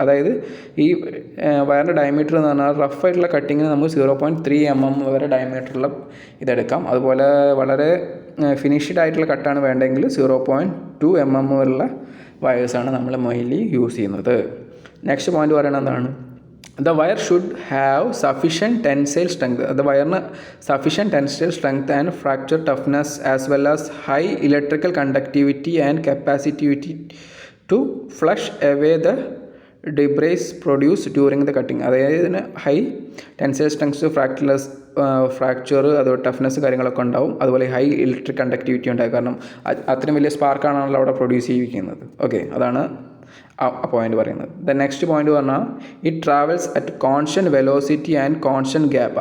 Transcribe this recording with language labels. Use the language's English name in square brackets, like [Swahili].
[Malayalam] അതായത് ഈ വയറിൻ്റെ ഡയമീറ്റർ എന്ന് പറഞ്ഞാൽ റഫായിട്ടുള്ള കട്ടിങ്ങിന് നമുക്ക് 0.3 mm വരെ ഡയമീറ്ററുള്ള ഇതെടുക്കാം. അതുപോലെ വളരെ ഫിനിഷ്ഡ് ആയിട്ടുള്ള കട്ടാണ് വേണ്ടെങ്കിൽ 0.2 mm വരെയുള്ള വയേഴ്സാണ് നമ്മൾ മെയിൻലി യൂസ് ചെയ്യുന്നത്. നെക്സ്റ്റ് പോയിന്റ് പറയുന്നത് എന്താണ്? [English] The wire should have sufficient tensile strength. The wire sufficient tensile strength and fracture toughness as well as high electrical conductivity and capacity to flush away the debris produced during the cutting. [Malayalam] അതായത് ഇതിന് high tensile strength, fracture, അതുപോലെ toughness കാര്യങ്ങളൊക്കെ ഉണ്ടാവും. അതുപോലെ high electric conductivity ഉണ്ടാകും. കാരണം അത്രയും വലിയ സ്പാർക്കാണല്ലോ അവിടെ പ്രൊഡ്യൂസ് ചെയ്യിക്കുന്നത്. [English] okay, [Malayalam] അതാണ് ആ പോയിന്റ് പറയുന്നത്. [English] The next point പറഞ്ഞാൽ it travels at constant velocity and constant gap.